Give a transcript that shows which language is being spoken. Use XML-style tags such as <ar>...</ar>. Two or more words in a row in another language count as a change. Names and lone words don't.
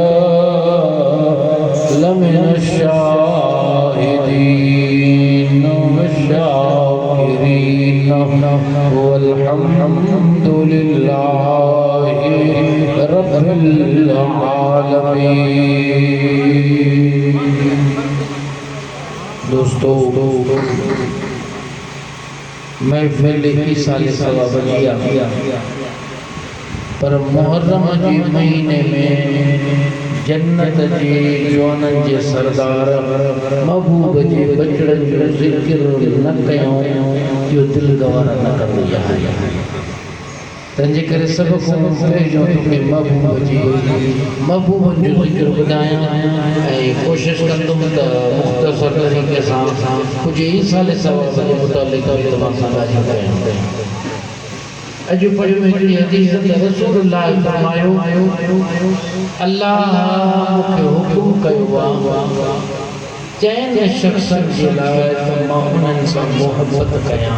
<ar>لمن الشاهدين والشاكرين والحمد لله رب العالمين.</ar> <hi>दोस्तों महफिल की साल सवाबिया पर मुहर्रम के महीने में</hi> <sd>जन्नत जे जवानन जे सरदार महबूब जे बचड़न जो ज़िक्र न कयो जो दिल गवारा न कंदी आहे तंहिंजे करे सब को जो के महबूब जो ज़िक्र ॿुधायां ऐं कोशिश कंदुमि त मुख़्तसर तरीक़े सां कुछ ई साल सवाब जे मुतालिक़ तव्हां सां ॻाल्हियूं कयां. अॼु पढ़ियो हिकिड़ी हदीस त रसूलुल्लाह फरमायो अल्लाह मूंखे हुकुम कयो आहे चइनि शख़्सनि जे लाइ त मां उन्हनि सां मोहबत कयां.</sd>